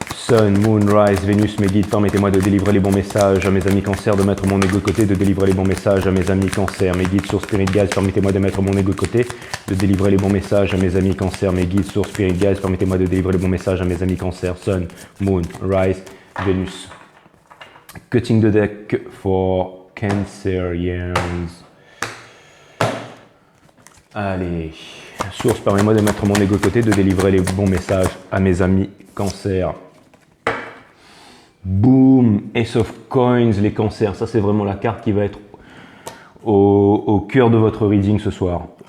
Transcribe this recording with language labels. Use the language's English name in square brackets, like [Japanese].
[French] Sun, Moon, Rise, Vénus, mes guides, permettez-moi de délivrer les bons messages à mes amis Cancer, de mettre mon ego de côté, de délivrer les bons messages à mes amis Cancer, mes guides, source, spirit, guides, permettez-moi de mettre mon ego de côté, de délivrer les bons messages à mes amis Cancer, mes guides, source, spirit, guides, permettez-moi de délivrer les bons messages à mes amis Cancer, Sun, Moon, Rise, Vénus. [English] Cutting the deck for Cancerians. [French] Allez, source, permettez-moi de mettre mon ego de côté, de délivrer les bons messages à mes amis Cancer. Boom, Ace of Coins, les cancers. Ça, c'est vraiment la carte qui va être au cœur de votre reading ce soir.